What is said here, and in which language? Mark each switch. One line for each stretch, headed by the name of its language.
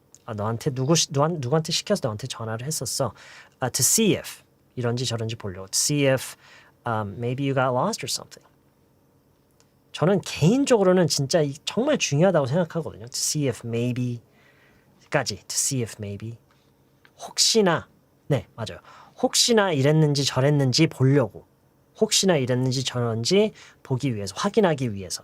Korean: 너한테 누구한테 시켜서 너한테 전화를 했었어.
English: To see if
Korean: 이런지 저런지 보려고.
English: To see if maybe you got lost or something.
Korean: 저는 개인적으로는 진짜 정말 중요하다고 생각하거든요.
English: To see if maybe까지. To see if maybe.
Korean: 혹시나. 네, 맞아요. 혹시나 이랬는지 저랬는지 보려고. 혹시나 이랬는지 저랬는지 보기 위해서, 확인하기 위해서.